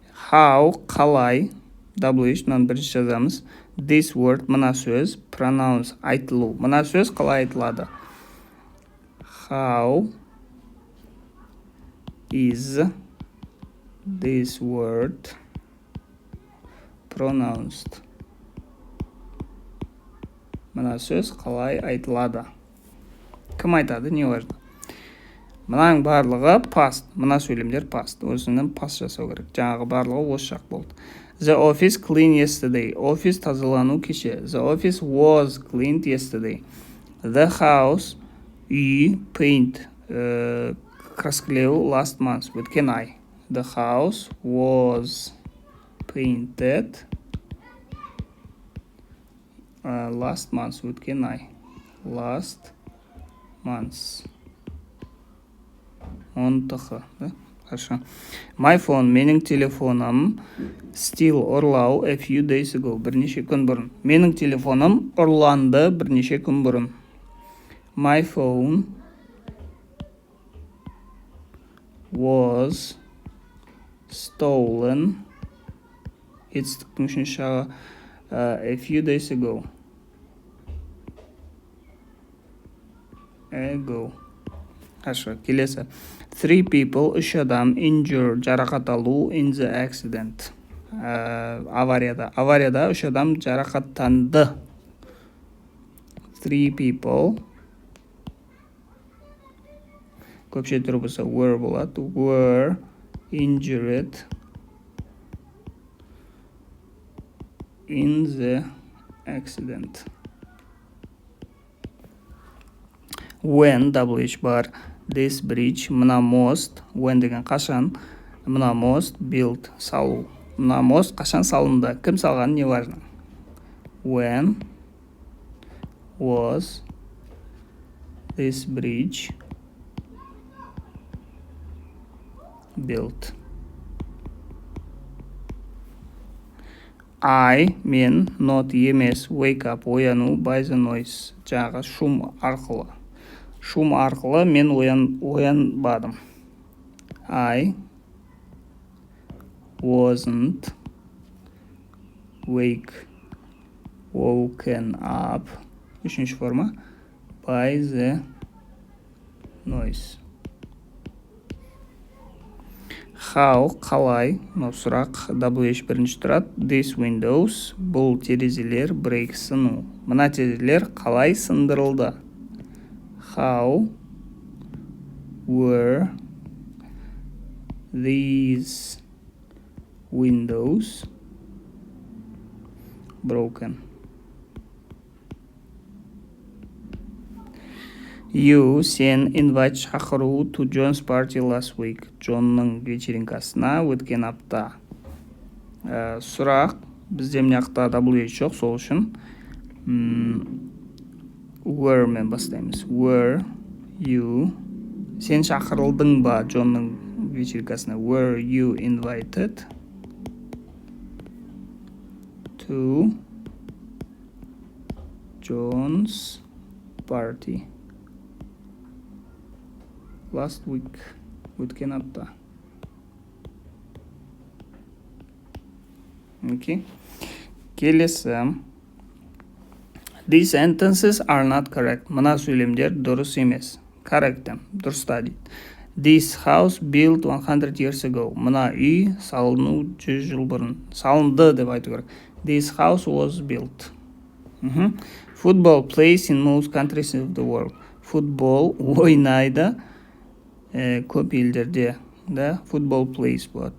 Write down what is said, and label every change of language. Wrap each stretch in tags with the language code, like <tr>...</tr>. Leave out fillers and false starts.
<kk>How, қалай, WH, мынаны бірінші жазамыз.</kk> <en>This word,</en> <kk>мына сөз,</kk> <en>pronounce,</en> <kk>айтылу. Мына сөз қалай айтылады?</kk> <en>How is this word pronounced?</en> <kk>Мына сөз қалай айтылады? Кім айтады,</kk> <ru>не важно.</ru> <kk>Мынаның барлығы past. Мына сөйлемдер past. Осының past жасау керек. Жаңағы барлығы осы жақ болды.</kk> <en>The office cleaned yesterday.</en> <kk>Офис тазалану кеше.</kk> <en>The office was cleaned yesterday. The house,</en> <kk>үй,</kk> <en>paint,</en> <kk>краскілеу</kk> <en>last month.</en> <kk>Өткен ай.</kk> <en>The house was painted last month.</en> <kk>Өткен ай.</kk> <en>Last month.</en> <ru>Онтықы. Хорошо.</ru> <en>My phone,</en> <kk>менің телефоным,</kk> <en>steal,</en> <kk>ұрлау,</kk> <en>a few days ago.</en> <kk>Бірнеше күн бұрын. Менің телефоным ұрланды бірнеше күн бұрын.</kk> <en>My phone was stolen.</en> <kk>Етістіктің үшінші жағы</kk> <en>a few days ago.</en> <ru>Хорошо,</ru> <kk>келесі.</kk> <en>3 people,</en> <kk>3 адам,</kk> <en>injured,</en> <kk>жарақат алу,</kk> <en>in the accident.</en> <kk>Аварияда. Аварияда 3 адам жарақаттанды.</kk> <en>3 people.</en> <kk>Көпше түрі болса were болады.</kk> <en>Were injured in the accident.</en> <kk>When, WH бар,</kk> <en>this bridge,</en> <kk>мына мост, when деген қашан, мына мост, built, салу. Мына мост қашан салынды, кім салған,</kk> <ru>не важно.</ru> <en>When was this bridge built?</en> <kk>Мен, not емес,</kk> <en>wake up,</en> <kk>ояну,</kk> <en>by the noise,</en> <kk>жаңағы шум арқылы. Шум арқылы мен оянбадым.</kk> <en>I wasn't woken up.</en> <kk>Үшінші форма.</kk> <en>By the noise.</en> <kk>How, қалай, сұрақ, WH бірінші тұрады.</kk> <en>These windows,</en> <kk>бұл терезелер,</kk> <en>break,</en> <kk>сыну. Мына терезелер қалай сындырылды?</kk> <en>How were these windows broken? You,</en> <kk>сен,</kk> <en>invite,</en> <kk>шақыру</kk> <en>to John's party last week.</en> <kk>Джонның вечеринкасына өткен апта. Сұрақ, бізде мына жақта WH жоқ, сол үшін were мен бастаймыз.</kk> <en>Were you,</en> <kk>сен шақырылдың ба Джонның вечеринкасына?</kk> <en>Were you invited to John's party last week?</en> <kk>Өткен апта.</kk> <en>Okay.</en> <kk>Келесі.</kk> <en>These sentences are not correct.</en> <kk>Мына сөйлемдер дұрыс емес.</kk> <en>Correct them.</en> <kk>Дұрыста дейді.</kk> <en>This house built 100 years ago.</en> <kk>Мына үй салыну 100 жыл бұрын. Салынды деп айту керек.</kk> <en>This house was built. Football plays in most countries of the world.</en> <kk>Футбол ойнайды көп елдерде. Да,</kk> <en>football plays</en> <kk>болады.</kk>